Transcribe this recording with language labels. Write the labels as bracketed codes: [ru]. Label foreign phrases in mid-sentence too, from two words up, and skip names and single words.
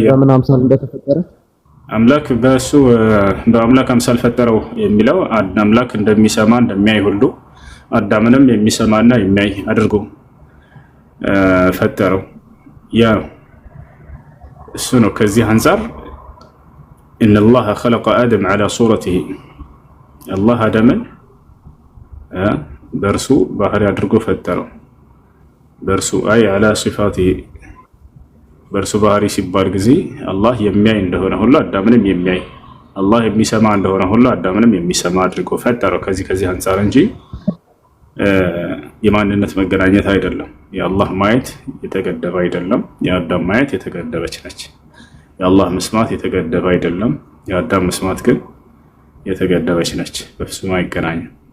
[am] በምን አምሳል እንደተፈጠረ አምላክ በእሱ በአምላክ አምሳል ፈጠረው የሚለው አምላክ እንደሚሰማ እንደሚያይ ሁሉ አዳምንም የሚሰማና የሚያይ አድርጎ ፈጠረው። ያ እሱ ነው። ከዚህ አንፃር [ar] إن الله خلق آدم على صورته الله [am] آدمን በእርሱ ባህሪ አድርጎ ፈጠረው። በእርሱ አይ [ar] على صفاته [am] በእርሱ ባህሪ ሲባል ጊዜ አላህ የሚያይ እንደሆነ ሁሉ አዳምንም የሚያይ አላህ የሚሰማ እንደሆነ ሁሉ አዳምንም የሚሰማ አድርጎ ፈጠረው። ከዚህ አንፃር እንጂ የማንነት መገናኘት አይደለም። የአላህ ማየት የተገደበ አይደለም። የአዳም ማየት የተገደበች ነች። የአላህ መስማት የተገደበ አይደለም። የአዳም መስማት ግን የተገደበች ነች። በፍጹም አይገናኝም።